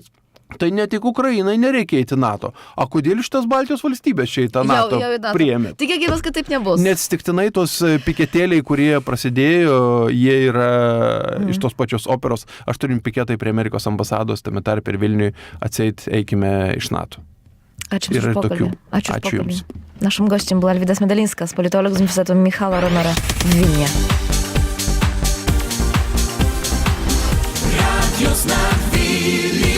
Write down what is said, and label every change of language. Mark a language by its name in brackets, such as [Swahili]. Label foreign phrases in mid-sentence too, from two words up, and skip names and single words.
[Lithuanian] Tai ne tik Ukrainai nereikia eiti NATO. Kodėl iš tas Baltijos valstybės čia į tą NATO priėmė? Tikėkimės, kad taip nebus. Neatsitiktinai tos piketėliai, kurie prasidėjo, jie yra iš tos pačios operos. Aš turim piketai prie Amerikos ambasados, tame tarp ir Vilniui, atseit eikime iš NATO. Ačiū už pokalbį. Ačiū Jums. [Russian] Нашим гостем был Alvydas Medalinskas, [Ukrainian] политолог з університету Михайла Ромера в Вільні. Radio Znak Wilna.